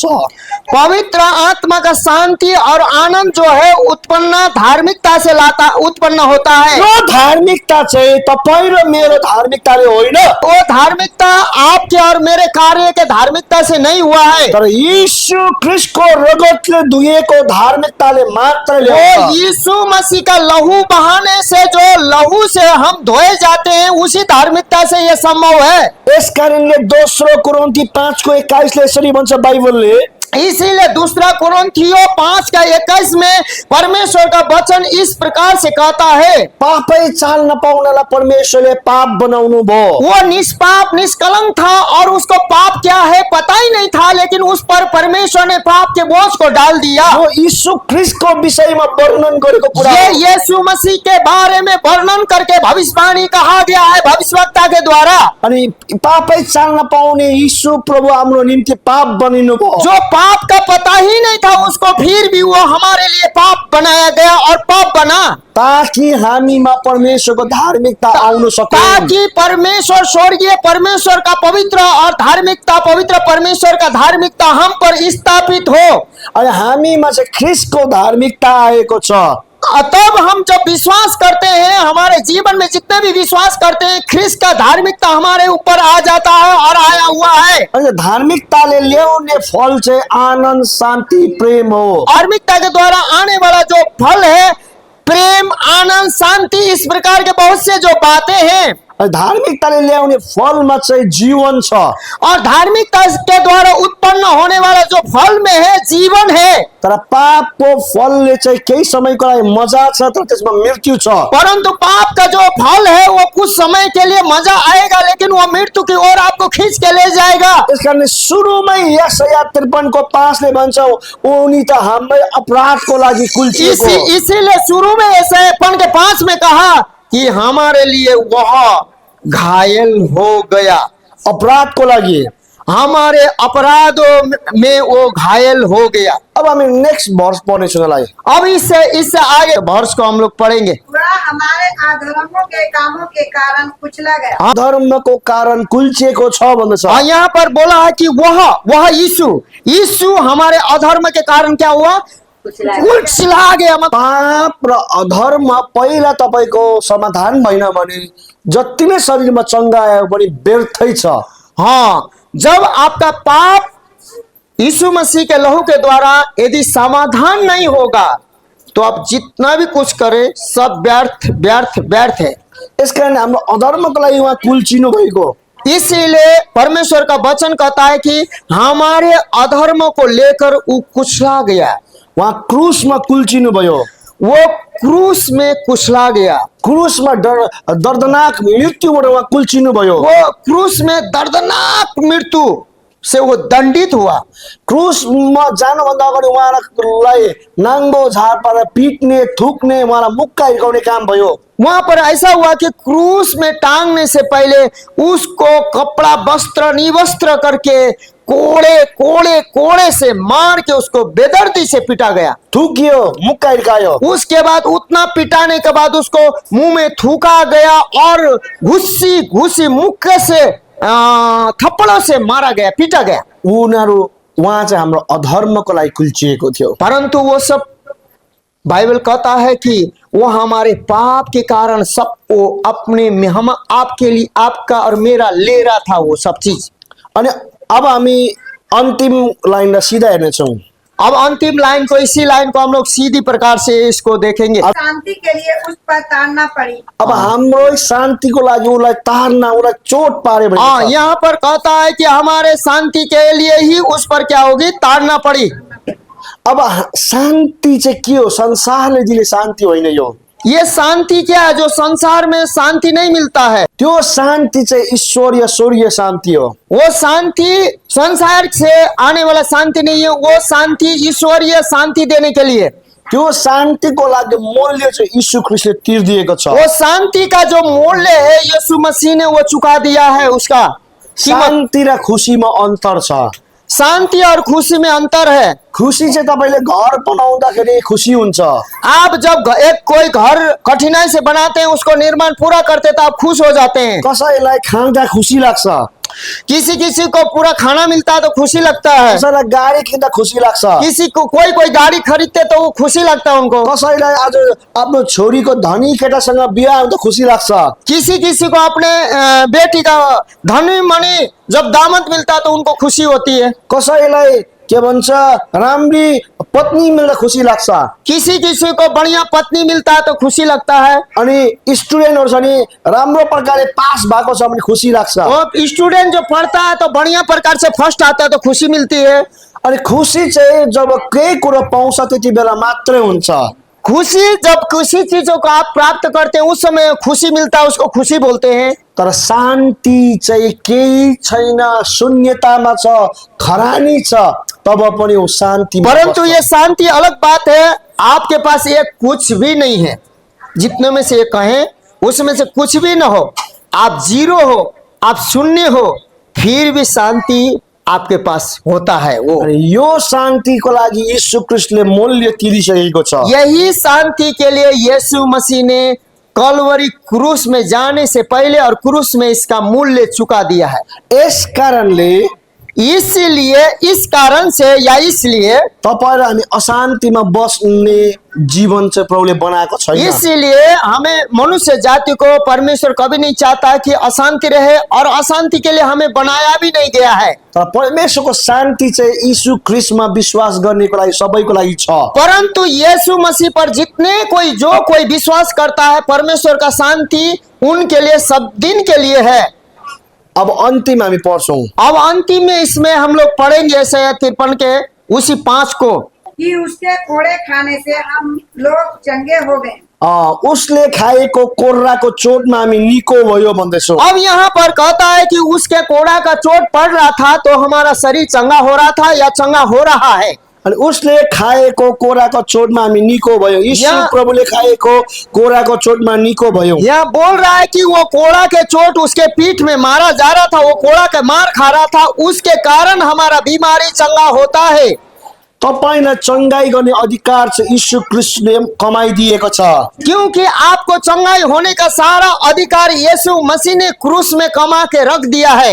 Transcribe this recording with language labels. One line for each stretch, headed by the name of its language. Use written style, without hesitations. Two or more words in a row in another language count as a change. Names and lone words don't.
Hindi: पवित्र आत्मा का शांति और आनंद जो है उत्पन्न धार्मिकता से लाता उत्पन्न होता है।
Nepali: यो धार्मिकता चाहिँ तपाईँ र मेरो धार्मिकताले होइन,
Hindi: वो धार्मिकता आपके और मेरे कार्य के धार्मिकता से नहीं हुआ है,
Nepali: तर यीशु ख्रिस्टको रगतले धुइएको धार्मिकताले मात्र
Hindi: वो
Nepali: ल्याउँछ।
Hindi: यीशु मसीह का लहू बहाने से जो लहू से हम धोए जाते हैं उसी धार्मिकता से ये संभव है।
Nepali: यस कारणले दोस्रो कोरिन्थी 5:21 ले यसरी भन्छ बाइबलले,
Hindi: इसीलिए दूसरा कुरिन्थियों 5:21 में परमेश्वर का वचन इस प्रकार से कहता है,
Nepali: पापै चाल नपाउनलाई परमेश्वरले पाप बनाउनु भयो।
Hindi: वो निष्पाप निष्कलंक था और उसको पाप क्या है पता ही नहीं था, लेकिन उस पर परमेश्वर ने पाप के बोझ को डाल दिया।
Nepali: यो यीशु ख्रिस्टको विषयमा वर्णन गरेको कुरा
Hindi: ये
Nepali: हो।
Hindi: यीशु मसीह के बारे में वर्णन करके भविष्यवाणी कहा गया है भविष्यवक्ता के द्वारा।
Nepali: अनि पापै चाल नपाउने यीशु प्रभु हाम्रो निम्ति पाप बनिनु भयो।
Hindi: जो पाप का पता ही नहीं था उसको फिर भी वो हमारे लिए पाप बनाया गया और पाप बना,
Nepali: ताकि हामीमा परमेश्वरको धार्मिकता आउन सकोस्।
Hindi: ताकि परमेश्वर स्वर्गीय परमेश्वर का पवित्र और धार्मिकता पवित्र परमेश्वर का धार्मिकता हम पर स्थापित हो।
Nepali: अनि हामीमा चाहिँ ख्रिस्टको धार्मिकता आएको छ। तब हम जब विश्वास करते हैं, हमारे जीवन में जितने भी विश्वास करते हैं, ख्रिस्त का धार्मिकता हमारे ऊपर आ जाता है और आया हुआ है। अनि धार्मिकताले ल्याउने फल चाहिँ आनन्द, शान्ति, प्रेम हो।
Hindi: धार्मिकता के द्वारा आने वाला जो फल है प्रेम, आनंद, शांति, इस प्रकार के बहुत से जो बातें हैं।
Nepali: अनि धार्मिकताले ल्याउने फलमा चाहिँ जीवन छ।
Hindi: और धार्मिकता के द्वारा उत्पन्न होने वाला जो फल में है जीवन है।
Nepali: तर पापको फलले चाहिँ केही समयको लागि मजा छ, तर त्यसमा मृत्यु छ।
Hindi: परंतु पाप का जो फल है वो कुछ समय के लिए मजा आएगा, लेकिन वो मृत्यु की ओर आपको खींच के ले जाएगा।
Nepali: त्यसकारण सुरुमै यशाया 53:5 ले भन्छ, उनी त हाम्रै अपराधको लागि कुल्चिएको।
Hindi: इसीलिए शुरू में ऐसे 5 में कहा कि हमारे लिए वह घायल हो गया।
Nepali: अपराधको लागि
Hindi: हमारे अपराधों में वो घायल हो गया।
Nepali: अब हामी
English: next verse
Nepali: पढ्नेछौँ यसलाई।
Hindi: अब इससे आगे वर्ष को हम लोग पढ़ेंगे। वह हमारे अधर्मों के कामों के कारण कुचला गया।
Nepali: धर्मको कारण कुल्चिएको छ भन्दछ।
Hindi: और यहाँ पर बोला है कि वह यीशु हमारे अधर्म के कारण क्या हुआ, कुचला गया।
Nepali: पाप र अधर्म पहिला तपाईको समाधान भएन भने जति नै शरीरमा चङ्गा आयो पनि व्यर्थै छ।
Hindi: हाँ, जब आपका पाप यीशु मसीह के लहू के द्वारा यदि समाधान नहीं होगा तो आप जितना भी कुछ करें सब व्यर्थ व्यर्थ व्यर्थ है।
Nepali: यसकारण हाम्रो अधर्मको लागि उहाँ कुल्चिनु भएको।
Hindi: इसीलिए परमेश्वर का वचन कहता है कि हमारे अधर्म को लेकर वो कुचला गया।
Nepali: उहाँ क्रुसमा कुल्चिनु भयो।
Hindi: वो क्रूस में कुचला गया।
Nepali: क्रुसमा दर्दनाक मृत्युबाट उहाँ कुल्चिनु भयो।
Hindi: वो क्रूस में दर्दनाक मृत्यु से वो दंडित हुआ।
Nepali: क्रुसमा जानुभन्दा अगाडि उहाँलाई नाङ्गो झार पारेर पिट्ने, थुक्ने, उहाँलाई मुक्का हिर्काउने काम भयो।
Hindi: वहां पर ऐसा हुआ कि क्रूस में टांगने से पहले उसको कपड़ा वस्त्र निवस्त्र करके कोड़े कोड़े कोड़े से मार के उसको बेदर्दी से पीटा गया।
Nepali: थुक्यो, मुक्का हिर्कायो।
Hindi: उसके बाद उतना पिटाने के बाद उसको मुंह में थूका गया और घुस्सी घुस्सी मुक्के से थप्पड़ों से मारा गया, पीटा गया।
Nepali: उनीहरू उहाँ चाहिँ हाम्रो अधर्मको लागि कुल्चिएको थियो।
Hindi: परंतु वो सब बाइबल कहता है कि वो हमारे पाप के कारण सब वो अपने में हम आपके लिए आपका और मेरा ले रहा था वो सब चीज।
Nepali: अनि अब हामी अन्तिम लाइनलाई सिधा हेर्नेछौँ।
Hindi: अब अंतिम लाइन को, इसी लाइन को हम लोग सीधी प्रकार से इसको देखेंगे। शांति के लिए उस पर ताड़ना पड़ी।
Nepali: अब हाम्रो शान्तिको लागि उसलाई तार्ना, उसलाई चोट पारे भने
Hindi: हाँ, यहाँ पर कहता है कि हमारे शांति के लिए ही उस पर क्या होगी, ताड़ना पड़ी।
Nepali: अब शान्ति चाहिँ के हो? संसारले दिने शान्ति होइन यो।
Hindi: ये शांति क्या है? जो संसार में शांति नहीं मिलता है,
Nepali: त्यो शान्ति चाहिँ ईश्वरीय स्वर्गीय शान्ति हो।
Hindi: वो शांति संसार से आने वाला शांति नहीं है, वो शांति ईश्वरीय शांति देने के लिए।
Nepali: त्यो शान्तिको लागि मूल्य चाहिँ यीशु ख्रीष्टले तिर्दिएको छ।
Hindi: वो शांति का जो मूल्य है यीशु मसीह ने वो चुका दिया है, उसका कीमत।
Nepali: शान्ति र खुसीमा अन्तर छ।
Hindi: शांति और खुशी में अंतर है।
Nepali: खुसी चाहिँ तपाईले घर बनाउँदाखेरि खुसी हुन्छ।
Hindi: आप जब एक कोई घर कठिनाई से बनाते हैं, उसको निर्माण पूरा करते तो आप खुश हो जाते हैं।
Nepali: कसैलाई खाँदा खुसी लाग्छ,
Hindi: किसी किसी को पूरा खाना मिलता है तो खुशी लगता है।
Nepali: कसैलाई गाडी किन्दा खुसी लाग्छ,
Hindi: किसी को कोई गाड़ी खरीदते तो वो खुशी लगता है उनको।
Nepali: कसैलाई आज आफ्नो छोरीको धनी केटासँग बिहा हुँदा खुसी लाग्छ।
Hindi: किसी किसी को अपने बेटी का धनी मणि जब दामद मिलता है तो उनको खुशी होती है।
Nepali: कसैलाई के भन्छ राम्री पत्नी मिल्दा खुसी लाग्छ।
Hindi: किसी किसी को बढ़िया पत्नी मिलता है तो खुशी लगता है।
Nepali: अनि स्टुडेन्टहरु छ नि राम्रो प्रकारले पास भएको छ भने खुसी लाग्छ।
Hindi: और स्टूडेंट जो पढ़ता है तो बढ़िया प्रकार से फर्स्ट आता है तो खुशी मिलती है।
Nepali: अनि खुसी चाहिँ जब केही कुरो पाउँछ त्यति बेला मात्रै हुन्छ।
Hindi: खुशी जब किसी चीजों को आप प्राप्त करते हैं उस समय खुशी मिलता है, उसको खुशी बोलते हैं।
Nepali: तर शान्ति चाहिँ केही छैन, शून्यतामा छ, खरानी छ, तब पनि वो शान्ति।
Hindi: परंतु ये शांति अलग बात है। आपके पास ये कुछ भी नहीं है, जितने में से ये कहें उसमें से कुछ भी न हो, आप जीरो हो, आप शून्य हो, फिर भी शांति आपके पास होता है। वो
Nepali: यो शान्तिको लागि यीशु ख्रीष्टले मूल्य तिरिसकेको छ।
Hindi: यही शांति के लिए यीशु मसीह ने कलवरी क्रूस में जाने से पहले और क्रूस में इसका मूल्य चुका दिया है।
Nepali: यस कारणले
Hindi: इसलिए, इस कारण से या इसलिए
Nepali: तपाईँ र हामी अशान्तिमा बस्ने जीवन चाहिँ प्रभुले बनाएको छैन।
Hindi: इसलिए हमें, मनुष्य जाति को परमेश्वर कभी नहीं चाहता कि अशांति रहे, और अशांति के लिए हमें बनाया भी नहीं गया है।
Nepali: तर परमेश्वरको शान्ति चाहिँ यीशु ख्रीष्टमा विश्वास गर्नेको लागि सबैको लागि छ।
Hindi: परंतु यीशु मसीह पर जितने कोई विश्वास करता है, परमेश्वर का शांति उनके लिए सब दिन के लिए है।
Nepali: अब अन्तिम हामी पढ्छौं।
Hindi: अब अंतिम में इसमें हम लोग पढ़ेंगे यशायाह 53 के उसी 5 को, कि उसके कोड़े खाने से हम लोग चंगे हो गए।
Nepali: उसले खाएको कोर्राको चोटमा हामी निको भयो भन्दैछौँ।
Hindi: अब यहाँ पर कहता है कि उसके कोड़ा का चोट पड़ रहा था तो हमारा शरीर चंगा हो रहा था या चंगा हो रहा है।
Nepali: अनि उसले खाएको कोराको चोटमा हामी निको भयो। यीशु प्रभुले खाएको कोराको चोटमा निको भयो।
Hindi: यह बोल रहा है कि वो कोड़ा के चोट उसके पीठ में मारा जा रहा था, वो कोड़ा के मार खा रहा था, उसके कारण हमारा बीमारी चंगा होता है।
Nepali: तपाईलाई चंगाई गर्ने अधिकार चाहिँ यीशु ख्रीष्टले कमाइदिएको छ।
Hindi: क्योंकि आपको चंगाई होने का सारा अधिकार यीशु मसीह ने क्रूस में कमा के रख दिया है।